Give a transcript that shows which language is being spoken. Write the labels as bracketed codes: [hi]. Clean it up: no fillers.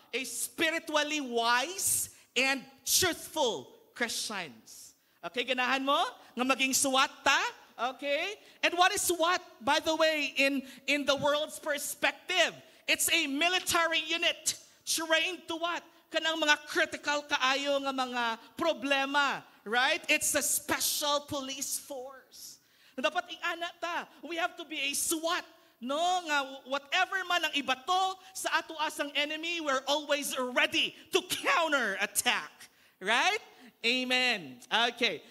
[en] A spiritually wise and truthful Christians. Okay, [ceb] ganahan mo? Nga maging SWAT ta? [en] Okay? And what is SWAT, by the way, in the world's perspective? It's a military unit trained to what? [ceb] Kanang mga critical kaayo nga mga problema. [en] Right? It's a special police force. [ceb] Dapat i-ana ta. [en] We have to be a SWAT. No, [ceb] nga whatever man ang ibato sa ato asang enemy, [en] we're always ready to counter attack. Right? Amen. Okay.